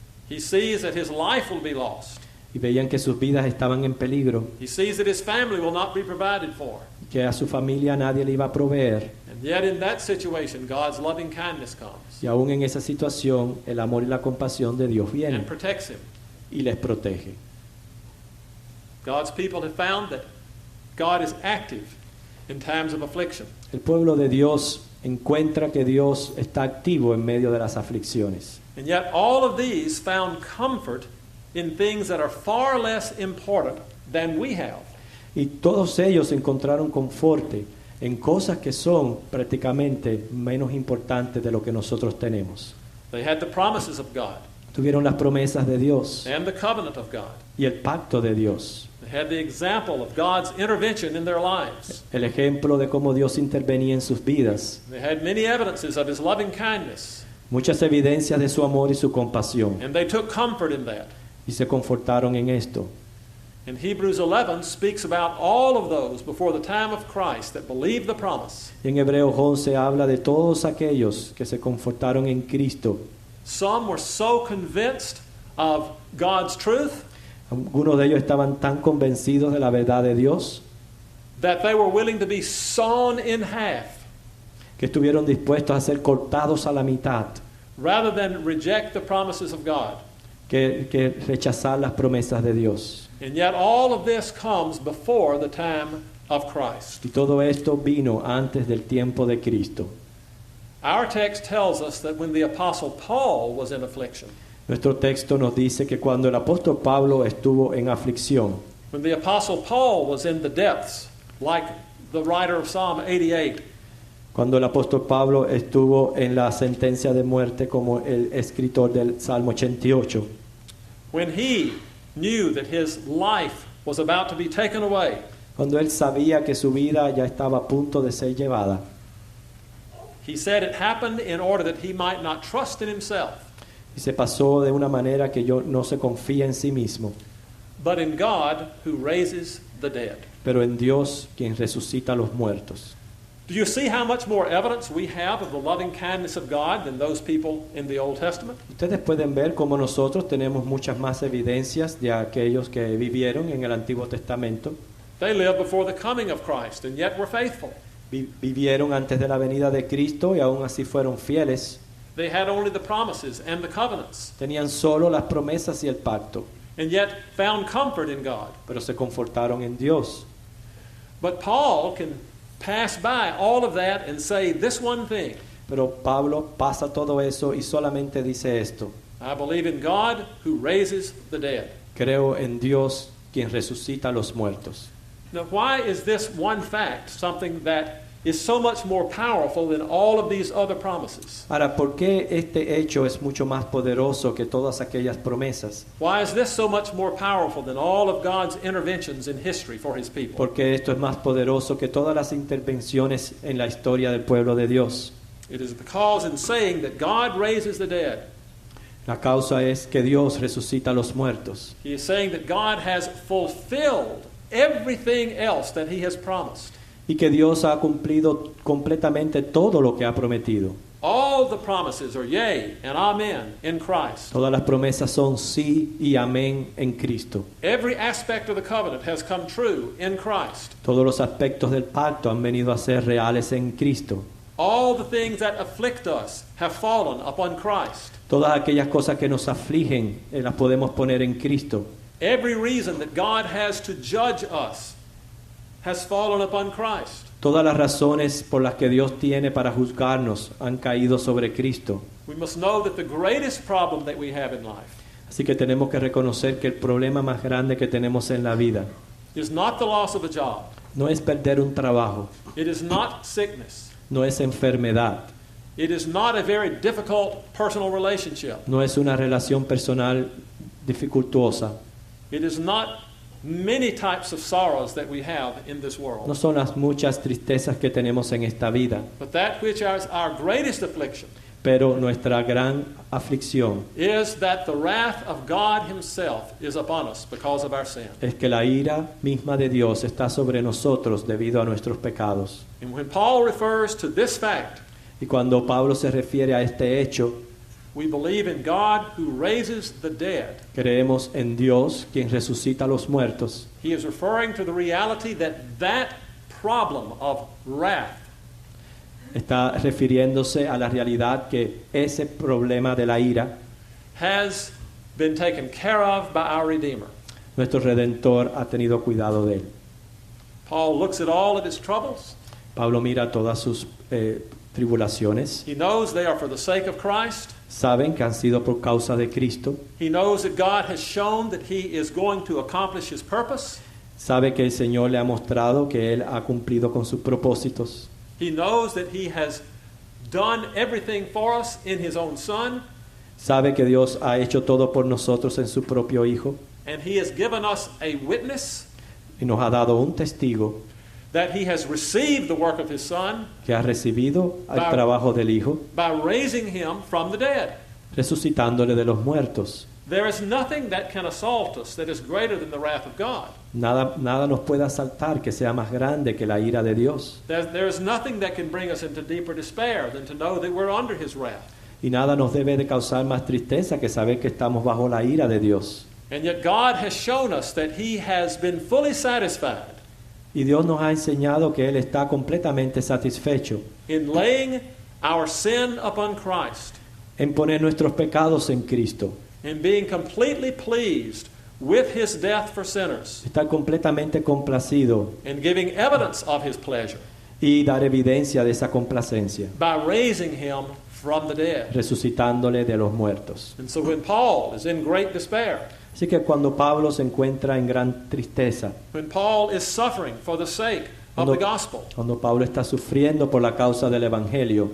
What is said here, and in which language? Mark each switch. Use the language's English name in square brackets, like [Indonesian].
[English] He sees that his life will be lost. [Spanish] y veían que sus vidas estaban en peligro, [English] He sees that his family will not be provided for. [Spanish] que a su familia nadie le iba a proveer. [English] And yet in that situation, God's loving kindness comes [Spanish] Y aún en esa situación el amor y la compasión de Dios [English] and [Spanish] vienen [English] protects him. [Spanish] y les protege. [English] God's people have found that God is active in times of affliction. [Spanish] El pueblo de Dios encuentra que Dios está activo en medio de las aflicciones. [English] And yet all of these found comfort in things that are far less important than we have. [Spanish] Y todos ellos encontraron conforte en cosas que son prácticamente menos importantes de lo que nosotros tenemos. [English] They had the promises of God [Spanish] Tuvieron las promesas de Dios [English] and the covenant of God. [Spanish] y el pacto de Dios. [English] They had the example of God's intervention in their lives. [Spanish] El ejemplo de cómo Dios intervenía en sus vidas. [English] They had many evidences of His loving kindness, [Spanish] Muchas evidencias de su amor y su compasión. [English] and they took comfort in that. [Spanish] Y se confortaron en esto. [English] And Hebrews 11 speaks about all of those before the time of Christ that believed the promise. [Spanish] Y en Hebreos 11 habla de todos aquellos que se confortaron en Cristo. [English] Some were so convinced of God's truth [Spanish] Algunos de ellos estaban tan convencidos de la verdad de Dios [English] that they were willing to be sawn in half [Spanish] que estuvieron dispuestos a ser cortados a la mitad, [English] rather than reject the promises of God. [Spanish] que rechazar las promesas de Dios. [English] And yet all of this comes before the time of Christ. [Spanish] Y todo esto vino antes del tiempo de Cristo. [English] Our text tells us that when the Apostle Paul was in affliction, [Spanish] Nuestro texto nos dice que cuando el apóstol Pablo estuvo en aflicción, [English] when the Apostle Paul was in the depths, like the writer of Psalm 88, [Spanish] cuando el apóstol Pablo estuvo en la sentencia de muerte como el escritor del Salmo 88, [English] when he knew that his life was about to be taken away, [Spanish] cuando él sabía que su vida ya estaba a punto de ser llevada, [English] he said it happened in order that he might not trust in himself, [Spanish] y se pasó de una manera que yo no se confía en sí mismo, [English] but in God who raises the dead. [Spanish] pero en Dios quien resucita a los muertos. [English] Do you see how much more evidence we have of the loving kindness of God than those people in the Old Testament? [Spanish] Ustedes pueden ver cómo nosotros tenemos muchas más evidencias de aquellos que vivieron en el Antiguo Testamento. [English] They lived before the coming of Christ and yet were faithful. [Spanish] Vivieron antes de la venida de Cristo y aún así fueron fieles. [English] They had only the promises and the covenants, [Spanish] Tenían solo las promesas y el pacto, [English] and yet found comfort in God. [Spanish] pero se confortaron en Dios. [English] But Paul can pass by all of that and say this one thing: [Spanish] Pero Pablo pasa todo eso y solamente dice esto: [English] I believe in God who raises the dead. [Spanish] creo en Dios quien resucita a los muertos. [English] Now, why is this one fact something that is so much more powerful than all of these other promises? [Spanish] Ahora, ¿por qué este hecho es mucho más poderoso que todas aquellas promesas? [English] Why is this so much more powerful than all of God's interventions in history for his people? [Spanish] Porque esto es más poderoso que todas las intervenciones en la historia del pueblo de Dios. [English] It is because in saying that God raises the dead, [Spanish] La causa es que Dios resucita a los muertos. [English] he is saying that God has fulfilled everything else that he has promised. [Spanish] Y que Dios ha cumplido completamente todo lo que ha prometido. [English] All the promises are yea and amen in Christ. [Spanish] Todas las promesas son sí y amén en Cristo. [English] Every aspect of the covenant has come true in Christ. [Spanish] Todos los aspectos del pacto han venido a ser reales en Cristo. [English] All the things that afflict us have fallen upon Christ. [Spanish] Todas aquellas cosas que nos afligen las podemos poner en Cristo. [English] Every reason that God has to judge us has fallen upon Christ. [Spanish] Todas las razones por las que Dios tiene para juzgarnos han caído sobre Cristo. [English] We must know that the greatest problem that we have in life [Spanish] Así que tenemos que reconocer que el problema más grande que tenemos en la vida [English] is not the loss of a job. [Spanish] no es perder un trabajo, [English] It is not sickness. [Spanish] no es enfermedad, [English] It is not a very difficult personal relationship. [Spanish] no es una relación personal dificultuosa, [English] It is not many types of sorrows that we have in this [Spanish] no [English] world. [Spanish] son las muchas tristezas que tenemos en esta vida, [English] But that which is our greatest affliction [Spanish] pero nuestra gran aflicción [English] is that the wrath of God himself is upon us because of our sin. [Spanish] es que la ira misma de Dios está sobre nosotros debido a nuestros pecados. [English] And when Paul refers to this fact, [Spanish] Y cuando Pablo se refiere a este hecho, [English] we believe in God who raises the dead. [Spanish] creemos en Dios quien resucita a los muertos. [English] He is referring to the reality that that problem of wrath [Spanish] Está refiriéndose a la realidad que ese problema de la ira, [English] has been taken care of by our Redeemer. [Spanish] nuestro Redentor ha tenido cuidado de él. [English] Paul looks at all of his troubles. [Spanish] Pablo mira todas sus tribulaciones, [English] He knows they are for the sake of Christ. [Spanish] saben que han sido por causa de Cristo, [English] He knows that God has shown that he is going to accomplish his purpose. [Spanish] sabe que el Señor le ha mostrado que él ha cumplido con sus propósitos, [English] He knows that he has done everything for us in his own Son, [Spanish] sabe que Dios ha hecho todo por nosotros en su propio Hijo [English] and he has given us a witness [Spanish] y nos ha dado un testigo [English] that he has received the work of his Son [Spanish] que ha recibido el trabajo del Hijo, [English] by raising him from the dead. [Spanish] resucitándole de los muertos. [English] There is nothing that can assault us that is greater than the wrath of God. [Spanish] Nada nos puede asaltar que sea más grande que la ira de Dios. [English] There is nothing that can bring us into deeper despair than to know that we're under his wrath. [Spanish] Y nada nos debe de causar más tristeza que saber que estamos bajo la ira de Dios. [English] And yet God has shown us that he has been fully satisfied [Spanish] Y Dios nos ha enseñado que Él está completamente satisfecho [English] in laying our sin upon Christ [Spanish] en poner nuestros pecados en Cristo, [English] and being completely pleased with his death for sinners, [Spanish] estar completamente complacido [English] and giving evidence of his pleasure [Spanish] y dar evidencia de esa complacencia, [English] by raising him from the dead. [Spanish] resucitándole de los muertos. [English] And so when Paul is in great despair, [Spanish] Así que cuando Pablo se encuentra en gran tristeza, [English] when Paul is suffering for the sake of the gospel, [Spanish] cuando Pablo está sufriendo por la causa del Evangelio,